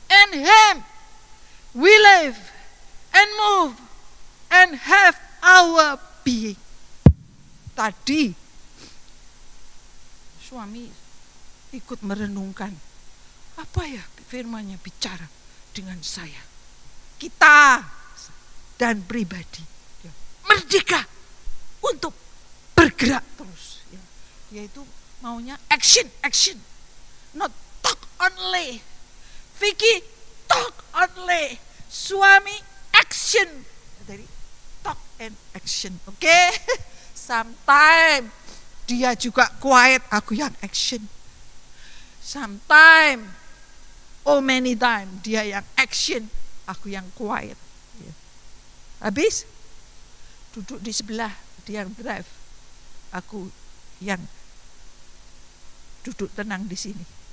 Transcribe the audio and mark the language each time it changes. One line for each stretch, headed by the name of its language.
English: In Him we live and move and have our being.
Indonesian: Tadi suami ikut merenungkan, apa ya firman-Nya bicara dengan saya, kita dan pribadi, merdeka untuk bergerak terus, yaitu maunya
English: action, not talk only. Vicky talk only,
Indonesian: suami
English: action,
Indonesian: dari
English: talk and action, oke?
Indonesian: Sometimes dia juga quiet, aku yang action.
English: Sometimes, many time
Indonesian: dia yang
English: action,
Indonesian: aku yang
English: quiet.
Indonesian: Habis duduk di sebelah, dia yang drive, aku yang duduk tenang di sini.